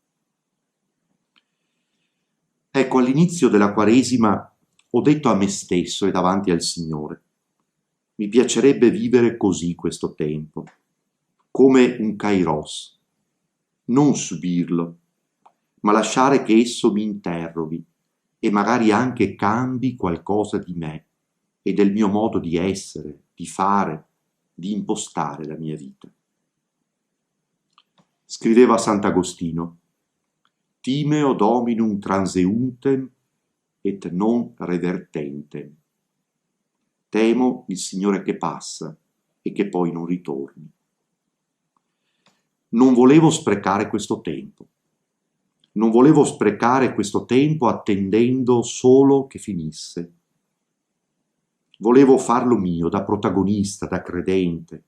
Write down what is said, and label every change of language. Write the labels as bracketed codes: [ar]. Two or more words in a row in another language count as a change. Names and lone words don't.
[it] Ecco, all'inizio della Quaresima ho detto a me stesso e davanti al Signore, mi piacerebbe vivere così questo tempo, come un kairos, non subirlo, ma lasciare che esso mi interroghi e magari anche cambi qualcosa di me e del mio modo di essere, di fare, di impostare la mia vita. Scriveva Sant'Agostino, [la] timeo dominum transeuntem et non revertentem. [it] Temo il Signore che passa e che poi non ritorni. Non volevo sprecare questo tempo. Non volevo sprecare questo tempo attendendo solo che finisse. Volevo farlo mio, da protagonista, da credente.